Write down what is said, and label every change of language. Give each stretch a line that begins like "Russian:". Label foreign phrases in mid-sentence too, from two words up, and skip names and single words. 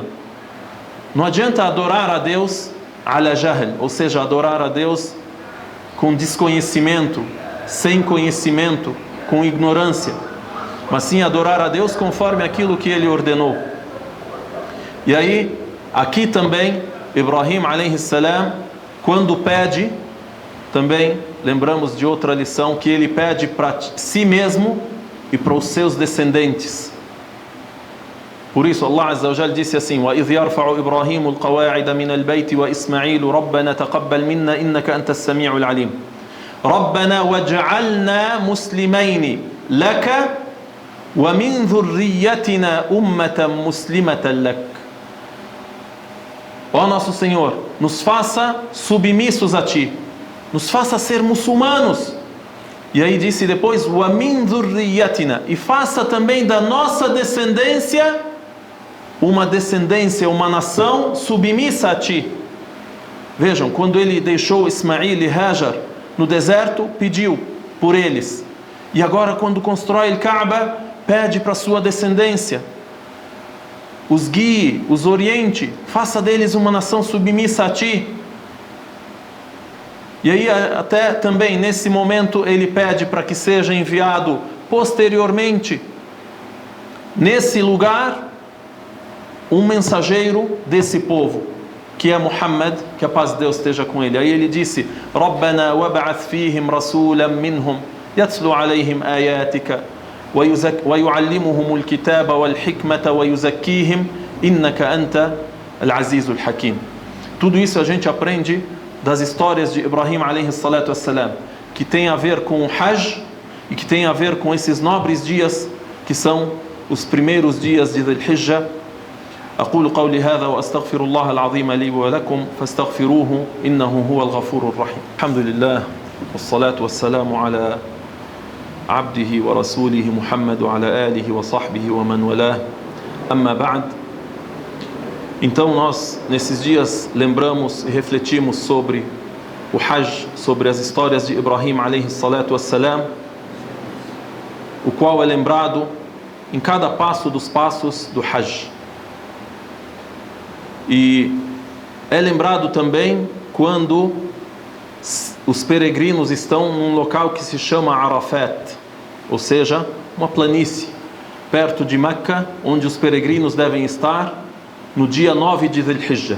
Portuguese: Não adianta adorar a Deus
Arabic: على جهل,
Portuguese: ou seja, adorar a Deus com desconhecimento, sem conhecimento, com ignorância, mas sim adorar a Deus conforme aquilo que Ele ordenou. E aí, aqui também,
Arabic: إبراهيم عليه السلام,
Portuguese: quando pede, também lembramos de outra lição, que ele pede para si mesmo e para os seus descendentes. Por isso Allah
Arabic: عز وجل
Portuguese: disse assim:
Arabic: وَإِذْ يَرْفَعُ إِبْرَاهِيمُ الْقَوَاعِدَ مِنَ الْبَيْتِ وَإِسْمَعِيلُ رَبَّنَا تَقَبَّلْ مِنَّا إِنَّكَ أَنْتَ السَّمِيعُ الْعَلِيمُ رَبَّنَا وَاجْعَلْنَا مُسْلِمَيْنِ لَكَ وَمِنْ ذُرِّيَّتِنَا أُمَّةً مُسْلِمَةً لَكَ.
Portuguese: Ó nosso Senhor, nos faça submissos a Ti, nos faça ser muçulmanos. E aí disse depois:
Arabic: وَمِنْ ذُرِّيَّتِنَا,
Portuguese: e faça também da nossa descendência uma descendência, uma nação submissa a Ti. Vejam, quando ele deixou Ismail e Hajar no deserto, pediu por eles. E agora quando constrói o Kaaba, pede para sua descendência: os guie, os oriente, faça deles uma nação submissa a Ti. E aí até também nesse momento ele pede para que seja enviado posteriormente nesse lugar um mensageiro desse povo, que é Muhammad, que a paz de Deus esteja com ele. Aí ele disse:
Arabic: ربنا وابعث فيهم رسولا منهم يتلو عليهم آياتك ويعلمهم الكتاب والحكمة ويزكيهم إنك أنت العزيز الحكيم.
Portuguese: Tudo isso a gente aprende das histórias de Ibrahim
Arabic: عليه الصلاة والسلام,
Portuguese: que tem a ver com o Hajj e que tem a ver com esses nobres dias que são os primeiros dias de Dhul Hijjah.
Arabic: أقول قولي هذا وأستغفر الله العظيم لي ولكم فاستغفروه إنه هو الغفور الرحيم. الحمد لله والصلاة والسلام على عبده ورسوله محمد وعلى آله وصحبه ومن والاه أما بعد.
Portuguese: Então nós nesses dias lembramos e refletimos sobre o Hajj, sobre as histórias de Ibrahim
Arabic: عليه الصلاة والسلام,
Portuguese: o qual é lembrado em cada passo dos passos do Hajj. E é lembrado também quando os peregrinos estão num local que se chama Arafat, ou seja, uma planície perto de Meca, onde os peregrinos devem estar no dia 9 de Dhul Hijjah.